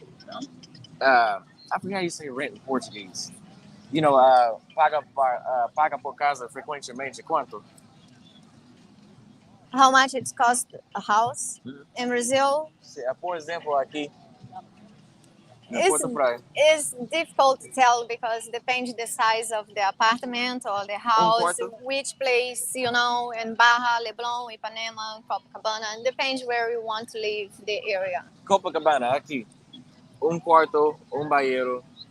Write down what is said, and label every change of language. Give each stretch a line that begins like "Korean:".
English: I forget how you say rent in Portuguese.
Portuguese: You know, paga por casa frequentemente quanto?
English: How much it costs a house in Brazil?
Portuguese: Por exemplo, aqui na Porto Praia.
English: It's difficult to tell because it depends the size of the apartment or the house, which place, you know, in Barra, Leblon, Ipanema, Copacabana. It depends where you want to live, the area.
Portuguese: Copacabana, aqui. Quarto, banheiro.